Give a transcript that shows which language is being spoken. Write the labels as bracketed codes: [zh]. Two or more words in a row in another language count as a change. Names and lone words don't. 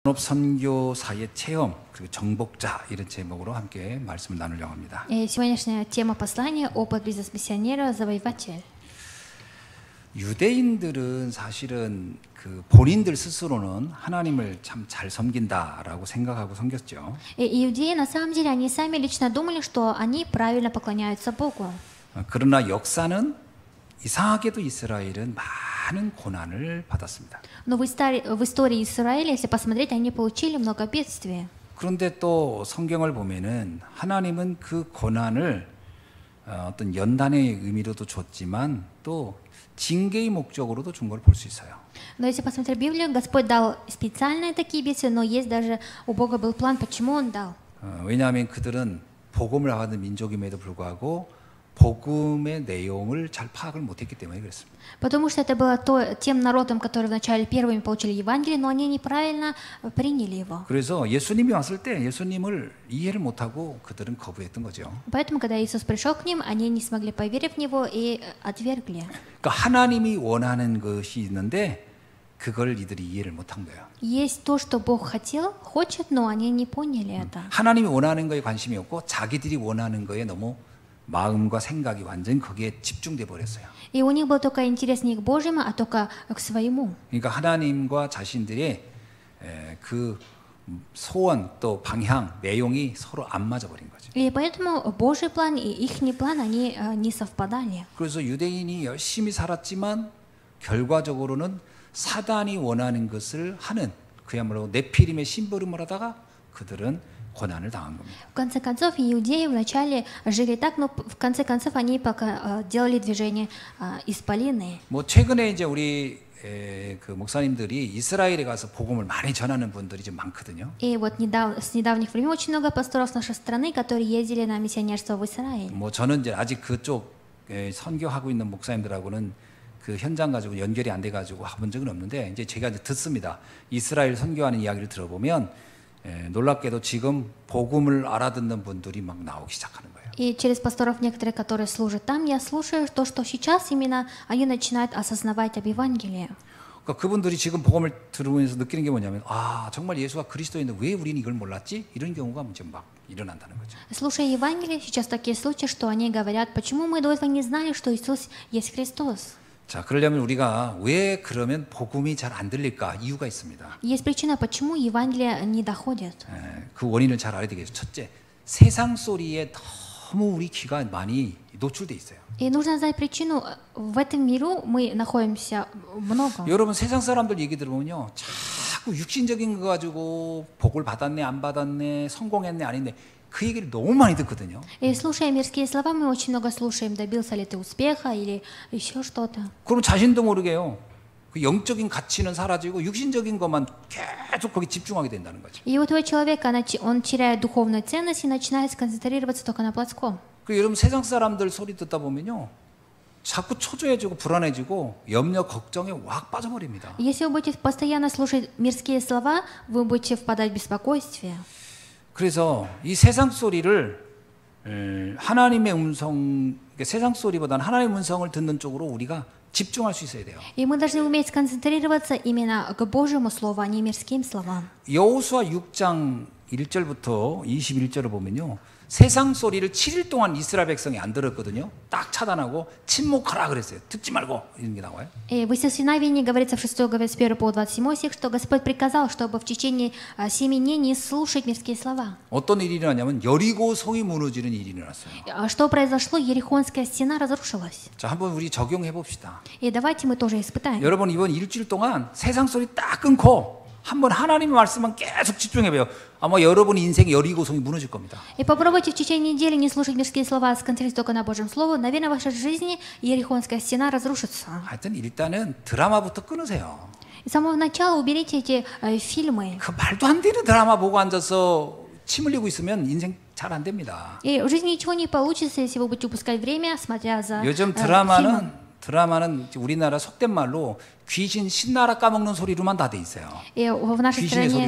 [ko] 산업선교사의 체험 그리고 정복자 이런 제목으로 함께 말씀을 나누려고 합니다. [ru] Сегодняшняя тема послания «Опыт бизнес-миссионера. Завоеватель». [ko] 유대인들은 사실은 그 본인들 스스로는 하나님을 참 잘 섬긴다라고 생각하고 섬겼죠. [ru] Иудеи, на самом деле, они сами лично думали, что они правильно поклоняются Богу. [ko] 그러나 역사는 이상하게도 이스라엘은 많은 고난을 받았습니다. [ru] Но в истории Израиля, если посмотреть, они получили много бедствий. [ko] 그런데 또 성경을 보면은 하나님은 그 고난을 어떤 연단의 의미로도 줬지만 또 징계의 목적으로도 준 걸 볼 수 있어요. [ru] Но если посмотреть Библию, Господь дал специальные такие бедствия, но есть даже у Бога был план, почему Он дал. [ko] 왜냐하면 그들은 복음을 하는 민족임에도 불구하고 복음의 내용을 잘 파악을 못했기 때문에 그렇습니다. [ru] Потому что это было тем народом, которые вначале первыми получили Евангелие, но они неправильно приняли его. [ko] 그래서 예수님이 왔을 때 예수님을 이해를 못하고 그들은 거부했던 거죠. [ru] Поэтому, когда Иисус пришел к ним, они не смогли поверить в Него и отвергли. [ko] 그러니까 하나님이 원하는 것이 있는데 그걸 이들이 이해를 못한 거예요. [ru] Есть то, что Бог хочет, но они не поняли это. [ko] 하나님이 원하는 거에 관심이 없고 자기들이 원하는 거에 너무 마음과 생각이 완전히 거기에 집중돼 버렸어요. [ru] И у них был только интерес не к Божьему, а только к своему. [ko] 그러니까 하나님과 자신들의 그 소원 또 방향 내용이 서로 안 맞아 버린 거죠. [ru] И поэтому Божий план и ихний план, они не совпадали. [ko] 그래서 유대인이 열심히 살았지만 결과적으로는 사단이 원하는 것을 하는 그야말로 네피림의 심부름을 하다가 그들은 고난을 당한 겁니다. [ru] В конце концов, иудеи вначале жили так, но в конце концов они пока делали движение исполины. [ko] 뭐 최근에 이제 우리 그 목사님들이 이스라엘에 가서 복음을 많이 전하는 분들이 좀 많거든요. [ru] И вот с недавних времен очень много пасторов с нашей страны, которые ездили на миссионерство в Израиль. [ko] 뭐 저는 이제 아직 그쪽 선교하고 있는 목사님들하고는 그 현장 가지고 연결이 안 돼 가지고 해본 적은 없는데 이제 제가 이제 듣습니다. 이스라엘 선교하는 이야기를 들어보면 놀랍게도 지금 복음을 알아듣는 분들이 막 나오기 시작하는 거예요. [ru] И через пасторов некоторые, которые служат там, я слушаю то, что сейчас именно они начинают осознавать об Евангелии. [ko] 그러니까 그분들이 지금 복음을 들으면서 느끼는 게 뭐냐면 아 정말 예수가 그리스도인데 왜 우리는 이걸 몰랐지? 이런 경우가 지금 막 일어난다는 거죠. [ru] Слушая Евангелие, сейчас такие случаи, что они говорят, почему мы до этого не знали, что Иисус есть Христос. [ko] 자, 그러려면 우리가 왜 그러면 복음이 잘 안 들릴까? 이유가 있습니다. [ru] Есть причина, почему Евангелие не доходит. [ko] 그 원인을 잘 알아야 되겠죠. 첫째, 세상 소리에 너무 우리 귀가 많이 노출돼 있어요. [ru] И нужно знать причину. В этом миру мы находимся много. [ko] 여러분 세상 사람들 얘기 들어보면요, 자꾸 육신적인 거 가지고 복을 받았네, 안 받았네, 성공했네, 아닌데. 그 얘기를 너무 많이 듣거든요. [ru] И слушая мирские слова, мы очень много слушаем, добился ли ты успеха или еще что-то. [ko] 그럼 자신도 모르게요. 그 영적인 가치는 사라지고 육신적인 것만 계속 거기 집중하게 된다는 거죠. [ru] И вот у человека он теряет духовную ценность и начинает сконцентрироваться только на плотском. [ko] 그 여러분 세상 사람들 소리 듣다 보면요, 자꾸 초조해지고 불안해지고 염려 걱정에 확 빠져버립니다. [ru] Если вы будете постоянно слушать мирские слова, вы будете впадать в беспокойствие. [ko] 그래서 이 세상 소리를 하나님의 음성, 세상 소리보다는 하나님의 음성을 듣는 쪽으로 우리가 집중할 수 있어야 돼요. [ru] И мы должны уметь сконцентрироваться именно к Божьему слову, а не мирским словам. [ko] 여호수아 6장 1절부터 21절을 보면요, 세상 소리를 7일 동안 이스라엘 백성이 안 들었거든요. 딱 차단하고 침묵하라 그랬어요. 듣지 말고 이런 게 나와요. [ru] И в Исаиновении говорится в 6 главе с 1 по 27 стих, что Господь приказал, чтобы в течение 7 дней не слушать мирские слова. [ko] 어떤 일이 일어나냐면 여리고 성이 무너지는 일이 일어났어요. [ru] Что произошло? Ерихонская стена разрушилась. [ko] 자, 한번 우리 적용해 봅시다. [ru] И давайте мы тоже испытаем. [ko] 여러분 이번 일주일 동안 세상 소리 딱 끊고 한번 하나님의 말씀만 계속 집중해봐요. 아마 여러분 인생의 여리고성이 무너질 겁니다. [ru] И попробуйте в течение недели не слушать мирские слова, а сконцентрироваться только на Божьем Слове. Наверное, в вашей жизни Ерихонская стена разрушится. [ko] 하여튼 일단은 드라마부터 끊으세요. [ru] И с самого начала уберите эти фильмы. [ko] 그 말도 안 되는 드라마 보고 앉아서 침 흘리고 있으면 인생 잘 안 됩니다. [ru] И в жизни ничего не получится, если вы будете упускать время, смотря за [ko] 요즘 [ru] фильмом. [ko] 드라마는 우리나라 속된 말로 귀신 신나라 까먹는 소리로만 다 돼 있어요. [ru] И в нашей [ko] 귀신의 [ru] стране